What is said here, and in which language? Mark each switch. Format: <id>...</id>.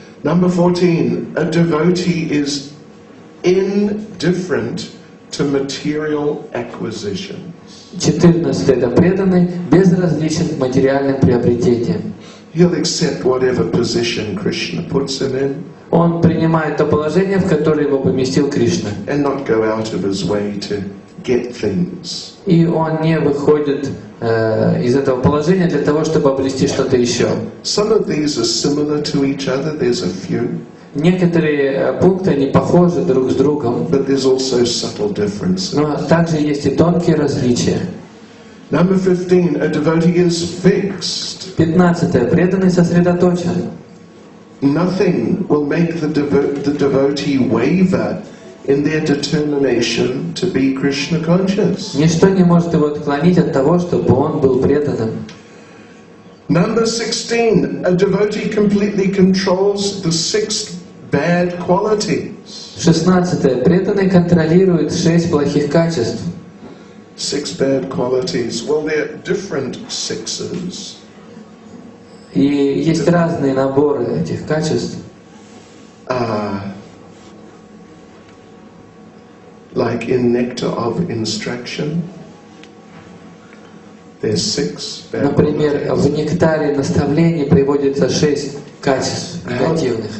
<en>Number 14, a devotee is indifferent to material acquisition.</en> <ru>14. Это преданный безразличен к материальным приобретениям.</ru> <en>He'll accept whatever position Krishna puts him in.</en> <ru>Он принимает то положение, в которое его поместил Кришна.</ru> <en>And not go out of his way to get things.</en> <ru>И он не выходит из этого положения для того, чтобы обрести что-то еще.</ru> <en>Some of these are similar to each other. There's a few.</en> <ru>Некоторые пункты они похожи друг с другом,</ru> <en>But there's also subtle differences.</en> <ru>но также есть и тонкие различия.</ru> <en>Number 15, a devotee is fixed.</en> <ru>15. Преданный сосредоточен.</ru> <en>Nothing will make the devotee waver in their determination to be Krishna conscious.</en> <ru>Ничто не может его отклонить от того, чтобы он был преданным.</ru> <en>Number 16, a devotee completely controls the 6 bad qualities.</en> <ru>16. Преданный контролирует 6 плохих качеств.</ru> <en>6 bad qualities. Well, they're different sixes.</en> <ru>И есть разные наборы этих качеств.</ru> <en>Like in Nectar of Instruction, there's 6 bad</en> <ru>Например,</ru> <en>qualities.</en> <ru>в нектаре наставлений приводится 6 качеств негативных.</ru>